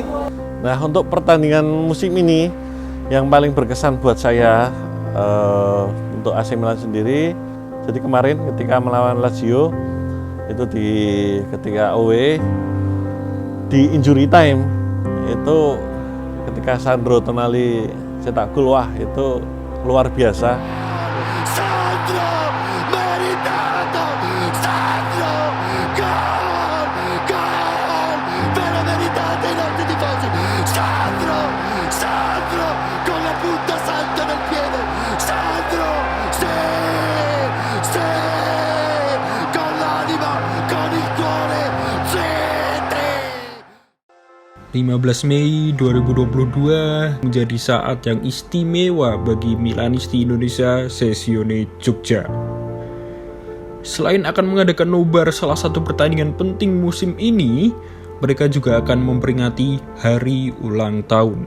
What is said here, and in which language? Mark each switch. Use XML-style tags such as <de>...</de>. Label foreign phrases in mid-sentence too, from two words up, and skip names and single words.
<id>Nah, untuk pertandingan musim ini yang paling berkesan buat saya untuk AC Milan sendiri, jadi kemarin ketika melawan Lazio itu ketika away di</id> <en>injury time</en> <id>itu ketika Sandro Tonali cetak gol, wah itu luar biasa.</id> <it>Sandro meritato, Sandro gol, gol, vero meritate i nostri tifosi. Sandro, Sandro con la punta santa nel piede. Sandro, sì, sì, con l'anima, con il cuore, sì,</it> <id>15 Mei 2022 menjadi saat yang istimewa bagi Milanisti Indonesia Sesione Jogja. Selain akan mengadakan nobar salah satu pertandingan penting musim ini, mereka juga akan memperingati hari ulang tahun.</id>